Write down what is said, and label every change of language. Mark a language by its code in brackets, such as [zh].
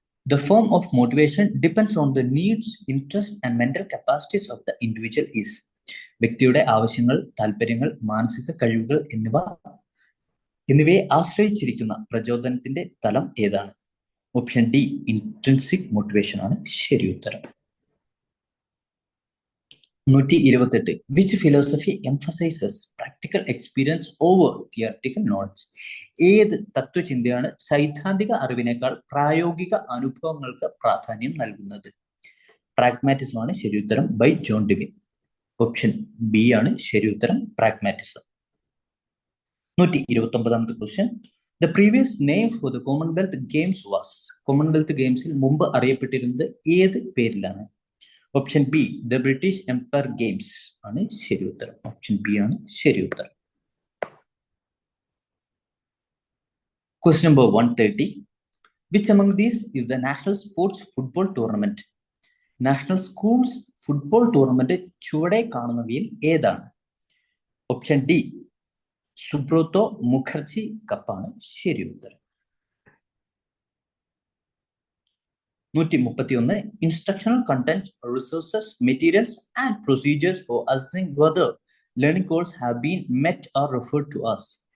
[en] The form of motivation depends on the needs, interests and mental capacities of the individual is? [ml] വ്യക്തിയുടെ ആവശ്യങ്ങൾ, താല്പര്യങ്ങൾ, മാനസിക കഴിവുകൾ എന്നിവയെ ആശ്രയിച്ചിരിക്കുന്ന പ്രചോദനത്തിന്റെ തലം ഏതാണ്? ഓപ്ഷൻ ഡി ഇൻട്രിൻസിക് മോട്ടിവേഷൻ ആണ് ശരി ഉത്തരം. 128. [en] Which philosophy emphasizes practical experience over theoretical knowledge? [ml] ഏത് തത്വചിന്തയാണ് സൈദ്ധാന്തിക അറിവിനേക്കാൾ പ്രായോഗിക അനുഭവങ്ങൾക്ക് പ്രാധാന്യം നൽകുന്നത്? പ്രാഗ്മാറ്റിസം ആണ് ശരി ഉത്തരം, by John Devin. Option B ആണ് ശരി ഉത്തരം, pragmatism. 129ാമത്തെ question. [en] The previous name for the commonwealth games was? [ml] Commonwealth ഗെയിംസിൽ മുമ്പ് അറിയപ്പെട്ടിരുന്നത് ഏത് പേരിലാണ്? Option B the British Empire games ആണ് ശരി ഉത്തരം. ഓപ്ഷൻ ബി ആണ് ശരി ഉത്തരം. [en] Question number 130. Which among these is the national sports football tournament? [ml] National schools football tournament ചുവടെ കാണുന്നവയിൽ ഏതാണ്? ഓപ്ഷൻ ഡി സുബ്രതോ മുഖർജി കപ്പാണ് ശരി ഉത്തരം. [en] 131 instructional content, resources, materials and procedures for assessing whether learning goals have been met or referred to us.